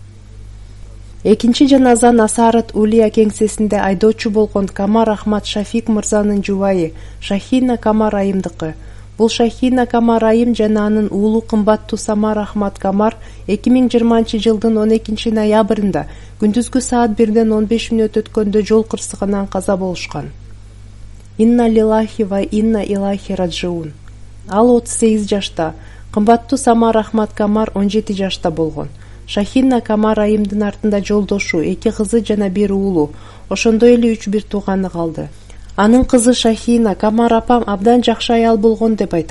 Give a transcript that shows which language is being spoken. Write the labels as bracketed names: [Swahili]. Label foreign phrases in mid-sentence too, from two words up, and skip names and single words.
[Kyrgyz] Экинчи жаназа Насарат Улия кеңсесинде айдоочу болгон Камар Ахмад Шафик мырзанын жубайы Шахина Камар айымдыкы. Бул Шахина Камар айым жана анын уулу кымбаттуу Самар Ахмад Камар 2020-жылдын 12 ноябрында күндүзгү саат 1:15 өткөндө жол кырсыгынан каза болушкан. [Arabic] إنا لله وإنا إليه راجعون. [Kyrgyz] Ал 38 жашта, кымбаттуу Самар Ахмад Камар 17 жашта болгон. Шахина Камар айымдын артында жолдошу, 2 кызы жана 1 уулу, ошондой эле 3 бир тууганы калды. Анын кызы Шахина Камар апам абдан жакшы аял болгон деп айтат.